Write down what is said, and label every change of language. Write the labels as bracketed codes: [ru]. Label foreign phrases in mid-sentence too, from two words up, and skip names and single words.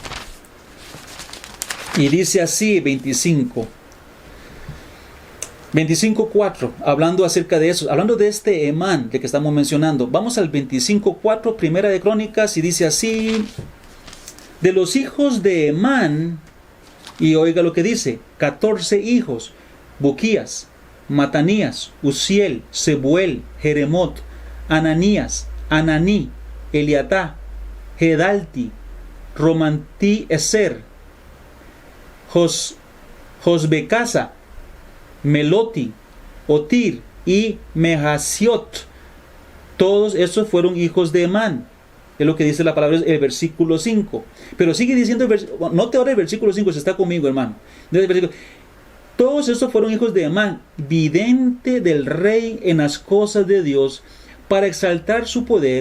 [es] Y dice así, 25:4, hablando acerca de eso, hablando de este Emán de que estamos mencionando. Vamos al 25:4, Primera de Crónicas, y dice así: de los hijos de Emán, y oiga lo que dice, 14 hijos: Buquías, Matanías, Uziel, Sebuel, Jeremot, Ananías, Ananí, Eliatá, Gedalti, Romantí-Eser, Josbecasa, Meloti, Otir y Mehasiot. Todos estos fueron hijos de Emán. Es lo que dice la palabra, el versículo 5. Pero sigue diciendo, note ahora el versículo 5, si está conmigo, hermano. Todos estos fueron hijos de Emán, vidente del rey en las cosas de Dios, para exaltar su poder.